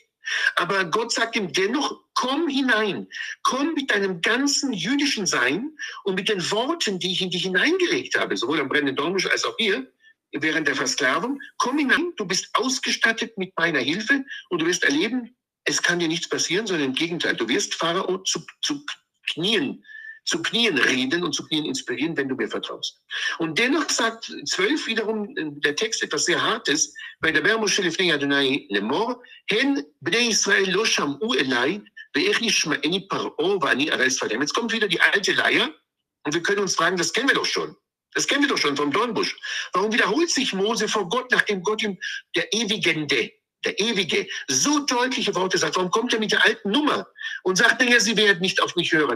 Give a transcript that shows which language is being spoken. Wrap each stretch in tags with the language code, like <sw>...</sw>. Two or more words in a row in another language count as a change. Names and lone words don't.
<de>Aber Gott sagt ihm dennoch, komm hinein, komm mit deinem ganzen jüdischen Sein und mit den Worten, die ich in dich hineingelegt habe, sowohl am brennenden Dornbusch als auch hier, während der Versklavung, komm hinein, du bist ausgestattet mit meiner Hilfe und du wirst erleben, es kann dir nichts passieren, sondern im Gegenteil, du wirst Pharao zu Knien reden und zu Knien inspirieren, wenn du mir vertraust. Und dennoch sagt 12 wiederum der Text etwas sehr Hartes,</de> <he>וידבר משה לפני יהוה לאמר, הן בני ישראל לא שמעו אלי, ואיך ישמעני פרעה ואני ערל שפתים.</he> <de>Jetzt kommt wieder die alte Leier und wir können uns fragen, das kennen wir doch schon. Das kennen wir doch schon vom Dornbusch. Warum wiederholt sich Mose vor Gott, nachdem Gott ihm der Ewige, so deutliche Worte sagt? Warum kommt er mit der alten Nummer und sagt, naja, sie werden nicht auf mich hören?</de>